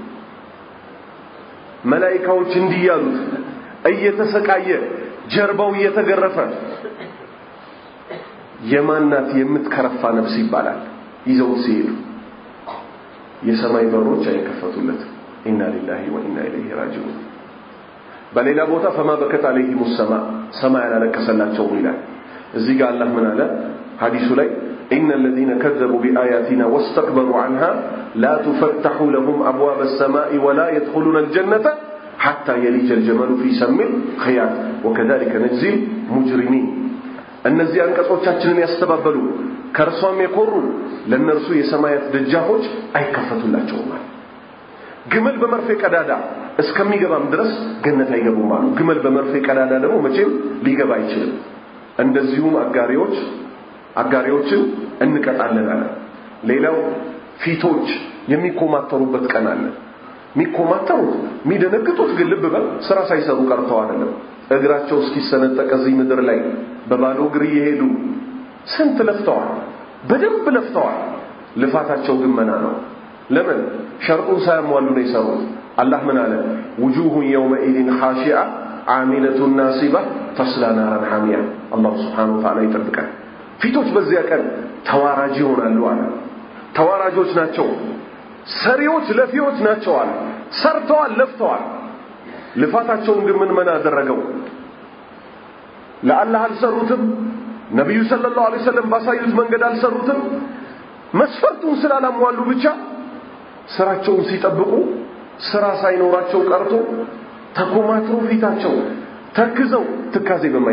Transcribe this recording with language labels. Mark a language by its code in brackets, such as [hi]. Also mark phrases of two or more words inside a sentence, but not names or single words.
[am] መላእክቶች እንዲያሉት እየተሰቃየ ጀርባው እየተገረፈ የማናት የምትከረፋ ነፍስ ይባላል ይዘው ሲሄዱ የሰማይ በሮች አይከፈቱለት [ar] إنا لله وإنا إليه راجعون [am] በሌላ ቦታ [ar] فما بكت عليهم السماء [am] ሰማይ ያለቀሰላቸው ይላል እዚህ ጋር አላህ ምን አለ ሐዲሱ ላይ [ar] إن الذين كذبوا بآياتنا واستكبروا عنها لا تفتح لهم أبواب السماء ولا يدخلون الجنة حتى يلج الجمل في سم الخياط وكذلك نجزي المجرمين [am] እነዚህ አንቀጾቻችንን ያስተባበሉ ከርሷም የኮሩ ለነርሱ የሰማያት ደጃፎች አይከፈቱላቸውም ግመል በመርፌ ቀዳዳ እስከሚገባም ድረስ ገነት አይገቡም ማለት ግመል በመርፌ ቀዳዳ ደግሞ መቼም ሊገባ አይችልም እንደዚሁም አጋሪዎችን እንቀጣለን አለ ሌላው ፊቶች የሚኮማተሩበት ቀን አለ የሚኮማተሩት የሚደነግጡት ግን ልብ በል ስራ ሳይሰሩ ቀርተው አይደለም እግራቸው እስኪሰነጠቅ እዚህ ምድር ላይ በባዶ እግር ይሄዱ ስንት ለፍተዋል በደንብ ለፍተዋል ልፋታቸው ግን መና ነው ለምን ሸርጡን ሳያሟሉ ነው የሰሩት አላህ ምን አለ [ar] وجوه يومئذ خاشعة عاملة ناصبة تصلى نارا حامية الله سبحانه وتعالى [am] ይጠብቃል ፊቶች በዚያ ቀን ተዋራጅ ይሆናሉ አለ ተዋራጆች ናቸው ሰሪዎች ለፊዎች ናቸው አለ ሰርተዋል ለፍተዋል ልፋታቸውን ግን ምን መና አደረገው ለአላህ አልሰሩትም ነብዩ [ar] صلى الله عليه وسلم [am] ባሳዩት መንገድ አልሰሩትም መስፈርቱን ስላላሟሉ ብቻ ስራቸውን ሲጠብቁ ስራ ሳይኖራቸው ቀርቶ ተኮማትሮ ፊታቸው ተክዘው ትካዜ